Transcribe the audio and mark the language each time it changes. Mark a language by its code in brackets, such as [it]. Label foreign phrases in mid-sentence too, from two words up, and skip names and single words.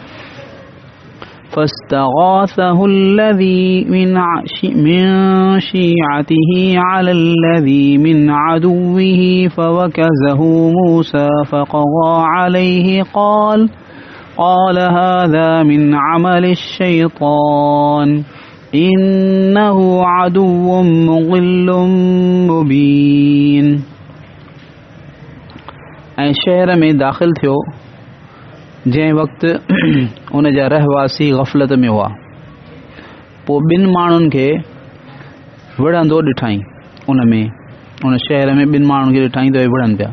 [ar] فاستغاثه الذي من شيعته على الذي من عدوه فوكزه موسى فقضى عليه قال هذا من عمل الشيطان إنه عدو مضل مبين। [sd] ऐं शहर में दाख़िल थियो जंहिं वक़्तु उन जा रहवासी ग़फ़लत में हुआ, पोइ ॿिनि माण्हुनि खे विढ़ंदो ॾिठईं। उन शहर में ॿिनि माण्हुनि खे ॾिठईं त विढ़नि पिया।